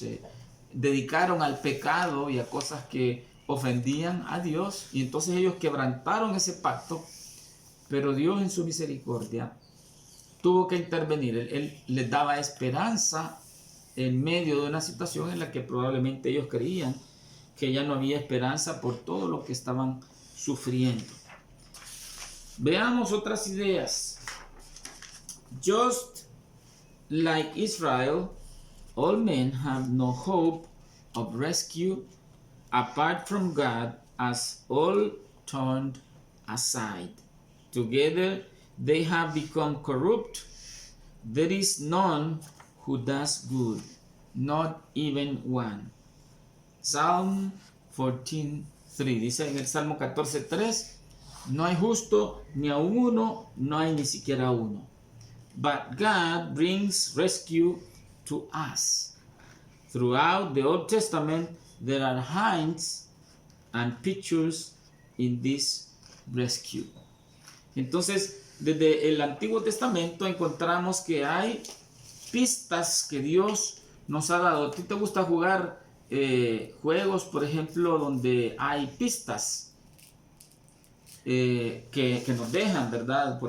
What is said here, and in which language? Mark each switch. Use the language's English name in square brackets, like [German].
[Spanish] Se dedicaron al pecado y a cosas que ofendían a Dios, y entonces ellos quebrantaron ese pacto, pero Dios en su misericordia tuvo que intervenir. Él les daba esperanza en medio de una situación en la que probablemente ellos creían que ya no había esperanza por todo lo que estaban sufriendo. Veamos otras ideas. [English] Just like Israel, all men have no hope of rescue apart from God, as all turned aside. Together they have become corrupt. There is none who does good, not even one. [Spanish] Psalm 14:3. Dice en el Salmo 14:3, No hay justo ni aun uno, no hay ni siquiera uno. [English] But God brings rescue to us. Throughout the Old Testament, there are hints and pictures in this rescue. [Spanish] Entonces, desde el Antiguo Testamento encontramos que hay pistas que Dios nos ha dado. ¿A ti te gusta jugar juegos, por ejemplo, donde hay pistas que nos dejan, ¿verdad?